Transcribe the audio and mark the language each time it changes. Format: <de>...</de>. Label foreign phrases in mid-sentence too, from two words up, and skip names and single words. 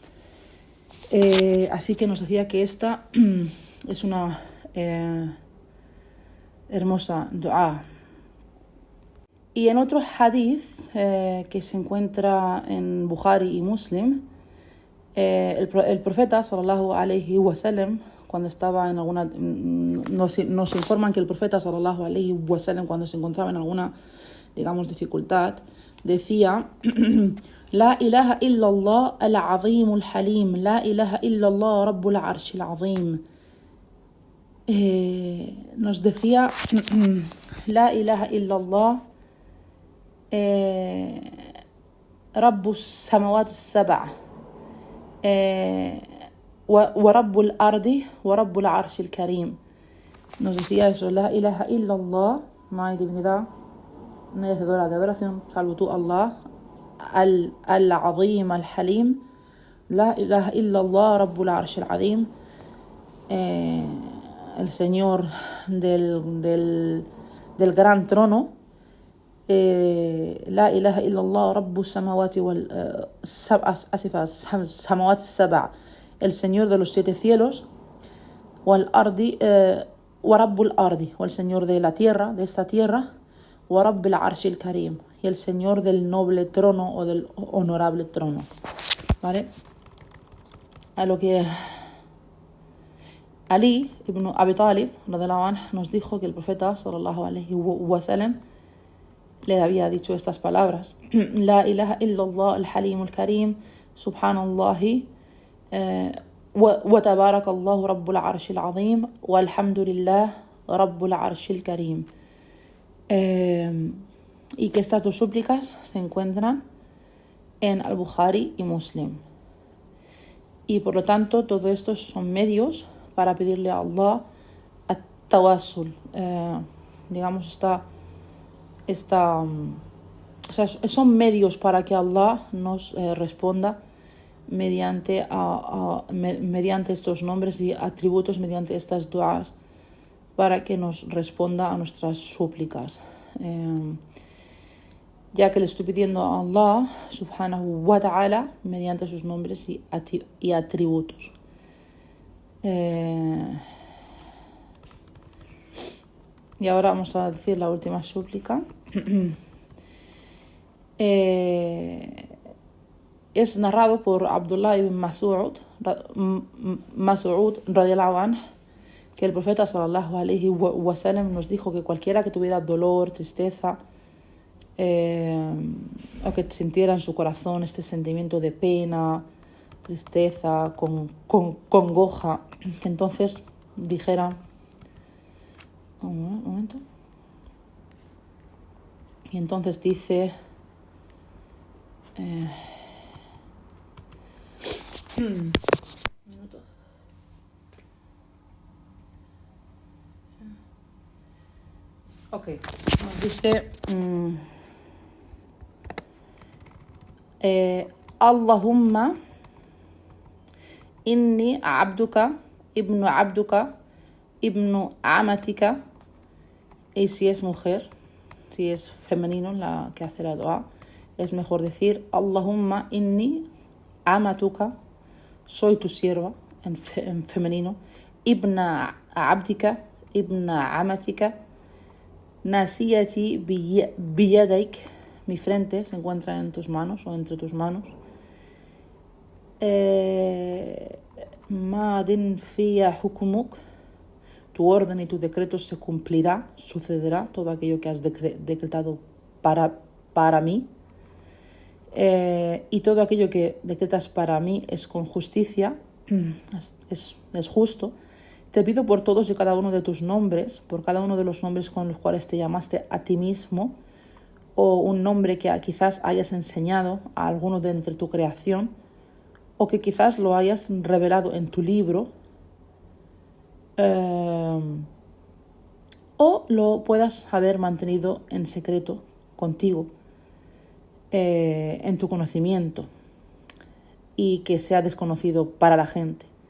<es>Así que nos decía que esta es una hermosa dua. Y en otro hadith que se encuentra en Bukhari y Muslim, el profeta</es> <ar>صلى الله عليه وسلم,</ar> <es>cuando estaba en alguna, nos informan que el profeta</es> <ar>صلى الله عليه وسلم,</ar> <es>cuando se encontraba en alguna, digamos, dificultad, decía:</es> <ar>لا إله إلا الله العظيم الحليم لا إله إلا الله رب العرش العظيم.</ar> <es>Nos decía:</es> <ar>لا إله إلا الله رب السماوات السبع ورب الأرض ورب العرش الكريم.</ar> <es>Nos decía eso:</es> <ar>لا إله إلا الله,</ar> <es>no hay divinidad merecedora de adoración salvo tú,</es> <ar>الله العظيم الحليم لا إله إلا الله رب العرش العظيم,</ar> <es>el Señor del gran trono,</es> <ar>لا إله إلا الله رب السماوات والسماوات السبع,</ar> <es>el Señor de los 7 cielos,</es> <ar>والأرض ورب الأرض,</ar> <es>o el Señor de la tierra, de esta tierra,</es> <ar>ورب العرش الكريم,</ar> <es>y el Señor del noble trono o del honorable trono. ¿Vale? A lo que Ali ibn Abi Talib</es> <ar>رضي الله عنه</ar> <es>nos dijo que el profeta</es> <ar>صلى الله عليه وسلم</ar> <es>le había dicho estas palabras:</es> <ar>لا إله إلا الله الحليم الكريم سبحان الله وتبارك الله رب العرش العظيم والحمد لله رب العرش الكريم.</ar> <es>Y que estas dos súplicas se encuentran en Al-Bukhari y Muslim. Y por lo tanto, todo esto son medios para pedirle a Allah at-tawassul, digamos, o sea, son medios para que Allah nos responda mediante estos nombres y atributos, mediante estas duas, para que nos responda a nuestras súplicas. Ya que le estoy pidiendo a Allah</es> <ar>سبحانه وتعالى</ar> <es>mediante sus nombres y atributos. Y ahora vamos a decir la última súplica. Es narrado por Abdullah ibn Mas'ud</es> <ar>رضي الله عنه,</ar> <es>que el profeta</es> <ar>صلى الله عليه وسلم</ar> <es>nos dijo que cualquiera que tuviera dolor, tristeza, o que sintiera en su corazón este sentimiento de pena, tristeza, congoja, que entonces dijera, un momento, y entonces dice, ok, nos dice,</es> <ar>اللهم إني عبدك ابن أمتك,</ar> <es>y si es mujer, si es femenino la que hace la dua, es mejor decir</es> <ar>اللهم إني أمتك,</ar> <es>soy tu sierva, en femenino,</es> <ar>ابن عبدك ابن أمتك ناصيتي بيدك,</ar> <es>mi frente se encuentra en tus manos o entre tus manos,</es> <ar>ماض في حكمك,</ar> <es>tu orden y tu decreto se cumplirá, sucederá todo aquello que has decretado para mí. y todo aquello que decretas para mí es con justicia, es justo. Te pido por todos y cada uno de tus nombres, por cada uno de los nombres con los cuales te llamaste a ti mismo, o un nombre que quizás hayas enseñado a alguno de entre tu creación, o que quizás lo hayas revelado en tu libro, o lo puedas haber mantenido en secreto contigo, en tu conocimiento, y que sea desconocido para la gente.</es>